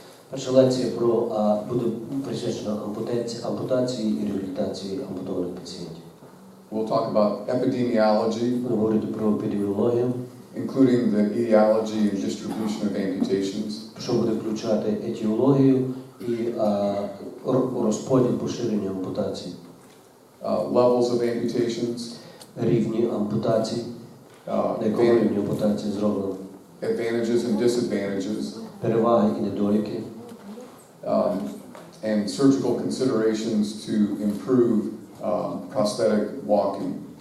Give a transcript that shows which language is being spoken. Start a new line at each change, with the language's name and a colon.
Ukrainian: Перша лекція буде присвячена ампутації і реабілітації ампутованих пацієнтів.
English: We'll talk about epidemiology,
Ukrainian: Будемо говорити про епідеміологію,
English: including the etiology and distribution of amputations.
Ukrainian: що буде включати етіологію і розподіл поширення ампутацій.
English: Levels of amputations.
Ukrainian: Рівні ампутацій, на якому рівні ампутації зроблено.
English: Advantages and disadvantages.
Ukrainian: Переваги і недоліки.
English: And surgical considerations to improve prosthetic walking.